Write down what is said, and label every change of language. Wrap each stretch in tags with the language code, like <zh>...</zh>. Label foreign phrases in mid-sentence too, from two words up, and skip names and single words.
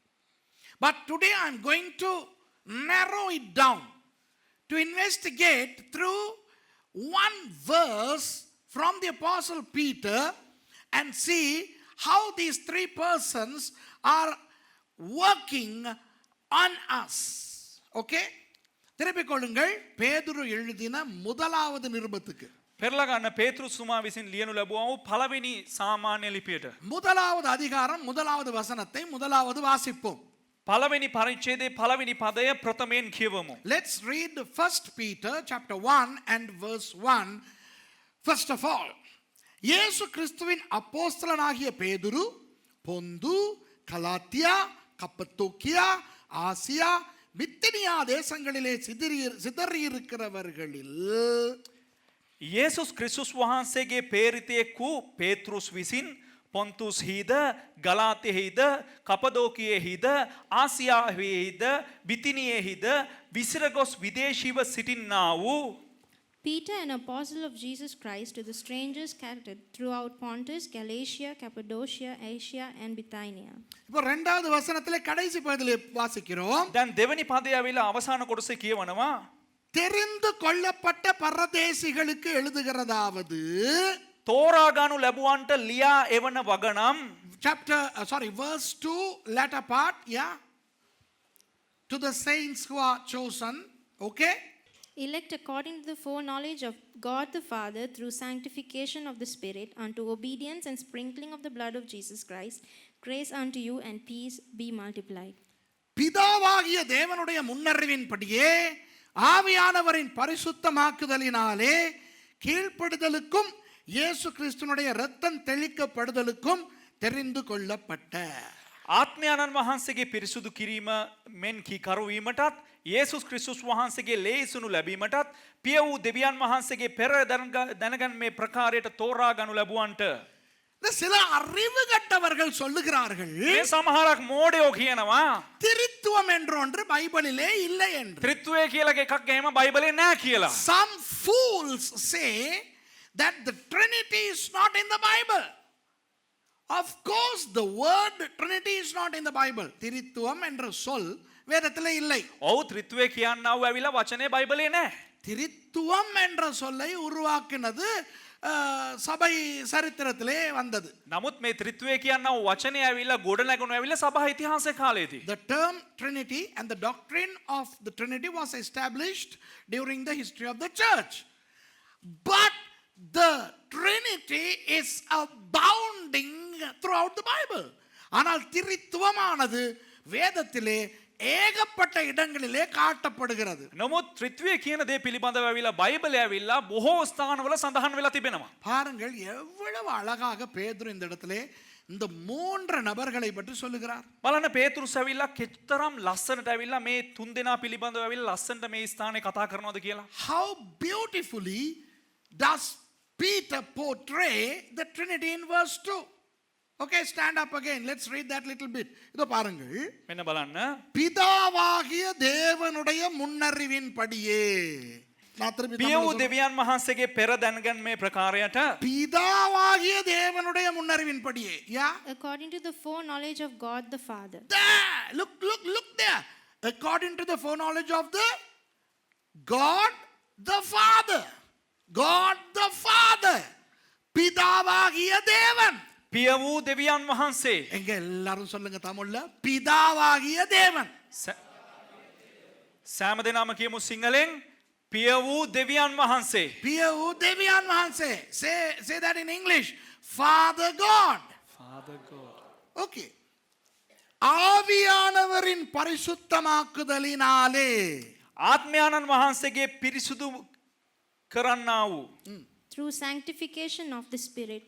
<en>But today I'm going to narrow it down to investigate through one verse from the Apostle Peter and see how these three persons are working on us. Okay?</en> <ta>திருப்பிக் கொள்ளுங்கள் பேதுரு எழுதின முதலாவது நிருபத்துக்கு.</ta> <si>පෙරලා ගන්න පේතෘස්තුමා විසින් ලියනු ලැබුවා වූ පළවෙනි සාමාන්‍ය ලිපියට.</si> <ta>முதலாவது அதிகாரம் முதலாவது வசனத்தை முதலாவது வாசிப்போம்.</ta> <si>පළවෙනි පරිච්ඡේදයේ පළවෙනි පදය ප්‍රථමයෙන් කියවමු.</si> <en>Let's read 1 Peter chapter 1 and verse 1. First of all,</en> <ta>இயேசு கிறிஸ்துவின் அப்போஸ்தலனாகிய பேதுரு பொந்து, கலாத்தியா, கப்பத்தோக்கியா, ஆசியா, பித்தினியா தேசங்களிலே சிதறியிருக்கிறவர்களில்</ta> <si>යේසුස් ක්‍රිස්තුස් වහන්සේගේ පේරිතයෙක් වූ පේතෘස් විසින් පොන්තුස් හිද, ගලාතියෙහිද, කපදෝකියෙහිද, ආසියාවෙහිද, බිතිනියෙහිද විසිර ගොස් විදේශීව සිටින්නා වූ</si> <en>Peter, an apostle of Jesus Christ, to the strangers scattered throughout Pontus, Galatia, Cappadocia, Asia, and Bithynia.</en> <ta>இப்போ இரண்டாவது வசனத்திலே கடைசி பகுதியிலே வாசிக்கிறோம்.</ta> <si>දැන් දෙවනි පදය ඇවිල්ලා අවසාන කොටසේ කියවනවා.</si> <ta>தெரிந்து கொள்ளப்பட்ட பரதேசிகளுக்கு எழுதுகிறதாவது</ta> <si>තෝරාගනු ලැබුවන්ට ලියා එවන වගනම්</si> <en>verse 2 latter part, yeah, to the saints who are chosen, okay, Elect according to the foreknowledge of God the Father through sanctification of the Spirit unto obedience and sprinkling of the blood of Jesus Christ, grace unto you and peace be multiplied.</en> <ta>பிதாவாகிய தேவனுடைய முன்னறிவின்படியே ஆவியானவரின் பரிசுத்தமாக்குதலினாலே கீழ்ப்படுதலுக்கும் இயேசு கிறிஸ்துனுடைய இரத்தம் தெளிக்கப்படுதலுக்கும் தெரிந்து கொள்ளப்பட்ட</ta> <si>ආත්මයන්න් වහන්සේගේ පිරිසුදු කිරීම මෙන් කීකරුවීමටත් යේසුස් ක්‍රිස්තුස් වහන්සේගේ ලේසුණු ලැබීමටත් පිය වූ දෙවියන් වහන්සේගේ පෙර දැනගන් මේ ප්‍රකාරයට තෝරා ගනු ලැබුවන්ට</si> <ta>சில அறிவு கட்டவர்கள் சொல்லுகிறார்கள்</ta> <si>මේ සමහරක් මෝඩයෝ කියනවා</si> <ta>திரித்துவம் என்ற ஒன்று பைபிளிலே இல்லை என்று.</ta> <si>ත්‍රිත්වය කියලා එකක් එහෙම බයිබලේ නැහැ කියලා.</si> <en>Some fools say that the Trinity is not in the Bible. Of course the word Trinity is not in the Bible.</en> <ta>திரித்துவம் என்ற சொல் வேதத்திலே இல்லை.</ta> <si>ඔව් ත්‍රිත්වය කියන්නව ඇවිල්ලා වචනේ බයිබලේ නැහැ.</si> <ta>திரித்துவம் என்ற சொல்லை உருவாக்கினது சபை சரித்திரத்திலே வந்தது.</ta> <si>නමුත් මේ ත්‍රිත්වය කියන්නව වචනේ ඇවිල්ලා ගොඩනැගුණු ඇවිල්ලා සභා ඉතිහාසයේ කාලේදී.</si> <en>The term Trinity and the doctrine of the Trinity was established during the history of the church. But the Trinity is abounding throughout the Bible.</en> <ta>ஆனால் திரித்துவமானது வேதத்திலே ஏகப்பட்ட இடங்களிலே காட்டப்படுகிறது.</ta> <si>නමුත් ත්‍රිත්වය කියන දේ පිළිබඳව ඇවිල්ලා බයිබලයේ ඇවිල්ලා බොහෝ ස්ථානවල සඳහන් වෙලා තිබෙනවා.</si> <ta>பாருங்கள் எவ்வளவு அழகாக பேதுரு இந்த இடத்திலே இந்த மூன்று நபர்களை பற்றி சொல்லுகிறார்.</ta> <si>බලන්න පේතෘස් ඇවිල්ලා කෙතරම් ලස්සනට ඇවිල්ලා මේ තුන් දෙනා පිළිබඳව ඇවිල්ලා ලස්සනට මේ ස්ථානේ කතා කරනවද කියලා.</si> <en>How beautifully does Peter portray the Trinity in verse 2? Okay, stand up again. Let's read that little bit.</en> <ta>இதோ பாருங்கள்.</ta> <si>මෙන්න බලන්න.</si> <ta>பிதாவாகிய தேவனுடைய முன்னறிவின்படியே. நான் திருப்பி</ta> <si>පිය</si> <ta>தமிழ்ல</ta> <si>වූ</si> <ta>சொல்றேன்.</ta> <si>දෙවියන් වහන්සේගේ පෙර දැනගන්මේ ප්‍රකාරයට</si> <ta>பிதாவாகிய தேவனுடைய முன்னறிவின்படியே.</ta> <en>Yeah. According to the foreknowledge of God the Father. There. Look there. According to the foreknowledge of the God the Father. God the Father.</en> <ta>பிதாவாகிய தேவன்.</ta> <si>පිය වූ දෙවියන් වහන්සේ</si> <ta>எங்க எல்லாரும் சொல்லுங்க தமிழ்ல. பிதாவாகிய தேவன்.</ta> <si>සෑම දෙනාම කියමු සිංහලෙන් පිය වූ දෙවියන් වහන්සේ. පිය වූ දෙවියන් வහන්සේ.</si> <en>Say that in English. Father God. Father God.</en> <ta>Okay. ஆவியானவரின் பரிசுத்தமாக்குதலினாலே</ta> <si>ආත්මයාණන් වහන්සේගේ පිරිසුදු කරන්නා වූ</si> <en>Through sanctification of the Spirit.</en>